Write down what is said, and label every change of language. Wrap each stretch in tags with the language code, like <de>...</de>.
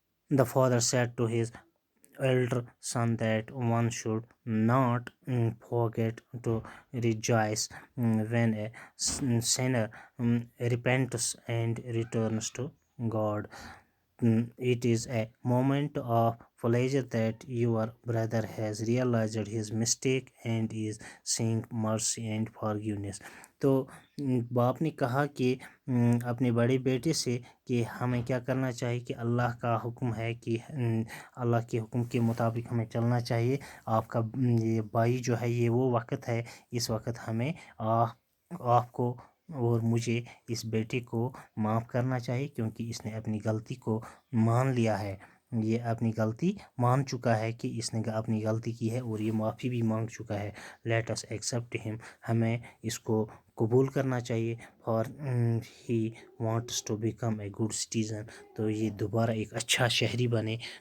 <en>the father said to his elder son that one should not forget to rejoice when a sinner repents and returns to God. It is a moment of pleasure that your brother has realized his mistake and is seeking mercy and forgiveness.</en> <ur>تو باپ نے کہا کہ اپنے بڑے بیٹے سے کہ ہمیں کیا کرنا چاہیے، کہ اللہ کا حکم ہے کہ اللہ کے حکم کے مطابق ہمیں چلنا چاہیے. آپ کا یہ بھائی جو ہے یہ وہ وقت ہے، اس وقت ہمیں آپ کو اور مجھے اس بیٹے کو معاف کرنا چاہیے، کیونکہ اس نے اپنی غلطی کو مان لیا ہے، یہ اپنی غلطی مان چکا ہے کہ اس نے اپنی غلطی کی ہے اور یہ معافی بھی مانگ چکا ہے.</ur> <en>let us accept him.</en> <ur>ہمیں اس کو قبول کرنا چاہیے.</ur> <en>for he wants to become a good citizen.</en> <ur>تو یہ دوبارہ ایک اچھا شہری بنے.</ur>